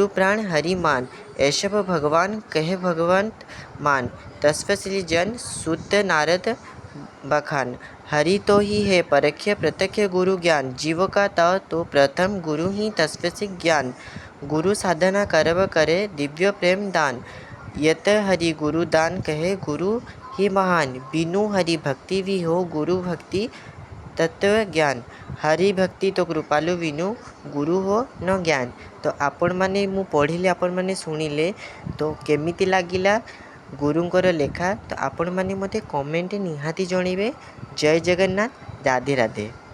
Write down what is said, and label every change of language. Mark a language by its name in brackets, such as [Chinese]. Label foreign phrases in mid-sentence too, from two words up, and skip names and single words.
[Hindi] प्राण हरि मान, ऐशव भगवान कहे भगवंत मान, तस्वश्री जन सुत नारद बखान, हरि तो ही है परख्य प्रत्यक्ष गुरु ज्ञान, जीव का तो प्रथम गुरु ही तस्वसी ज्ञान, गुरु साधना करव करे दिव्य प्रेम दान, यत हरि गुरु दान कहे गुरु ही महान, बिनु हरि भक्ति भी हो गुरु भक्ति तत्व ज्ञान, हरि भक्ति तो कृपालु बिनु गुरु हो न ज्ञान। [Odia] ତ ଆପଣ ମାନେ ମୁଁ ପଢ଼ିଲେ, ଆପଣ ମାନେ ଶୁଣିଲେ, ତ କେମିତି ଲାଗିଲା ଗୁରୁଙ୍କର ଲେଖା, ତ ଆପଣ ମାନେ ମତେ କମେଣ୍ଟ ନିହାତି ଜଣାଇବେ। जय जगन्नाथ, राधे राधे।